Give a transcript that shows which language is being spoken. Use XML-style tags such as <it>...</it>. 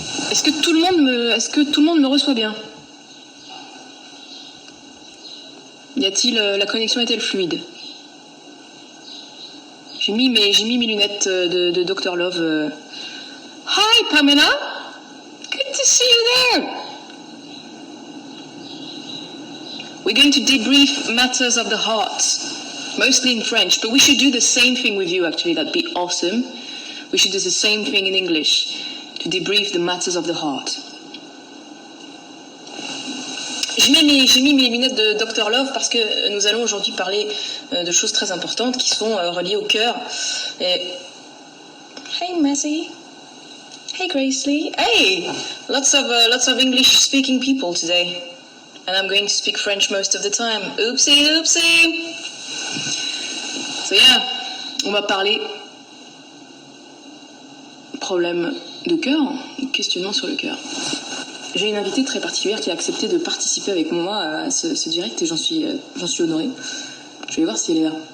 <fr>Est-ce que tout le monde me reçoit bien? La connexion est-elle fluide? J'ai mis mes lunettes de Dr.</fr> <en>Love. Hi Pamela, good to see you there. We're going to debrief matters of the heart, mostly in French, but we should do the same thing with you actually, that'd be awesome. We should do the same thing in English, to debrief the matters of the heart.</en> <fr>J'ai mis mes lunettes de Dr. Love parce que nous allons aujourd'hui parler de choses très importantes qui sont reliées au cœur.</fr> <en>Et... Hey Messi. Hey Grace Lee. Hey! Lots of English speaking people today. And I'm going to speak French most of the time. Oopsie, oopsie! So yeah,</en> <fr>on va parler problème de cœur, questionnement sur le cœur. J'ai une invitée très particulière qui a accepté de participer avec moi à ce direct et j'en suis honorée. Je vais voir si elle est là.</fr>